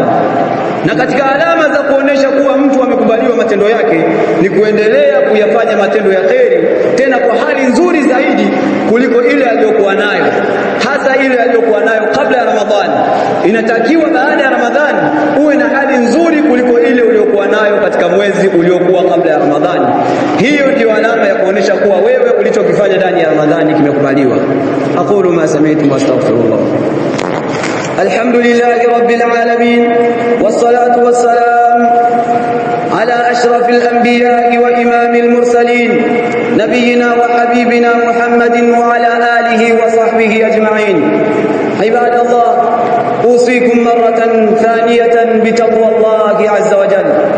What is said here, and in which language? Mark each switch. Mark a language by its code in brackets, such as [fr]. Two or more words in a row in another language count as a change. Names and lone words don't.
[sw] Na katika alama za kuonesha kuwa mtu amekubaliwa matendo yake ni kuendelea kuyafanya matendo ya kheri, tena kwa hali nzuri zaidi kuliko ile aliyokuwa nayo, hasa ile aliyokuwa nayo kabla ya Ramadhani. Inatakiwa baada ya Ramadhani uwe na hali nzuri kuliko ile uliyokuwa nayo katika mwezi uliokuwa kabla ya Ramadhani. Hiyo ndio alama ya kuonesha kuwa wewe ulichokifanya ndani ya Ramadhani kimekubaliwa. [ar] أقول ما سمعتم وأستغفر الله. الحمد لله رب العالمين، والصلاة والسلام على أشرف الأنبياء وإمام المرسلين، نبينا وحبيبنا محمد وعلى آله وصحبه أجمعين. عباد الله، أوصيكم مرة ثانية بتقوى الله عز وجل.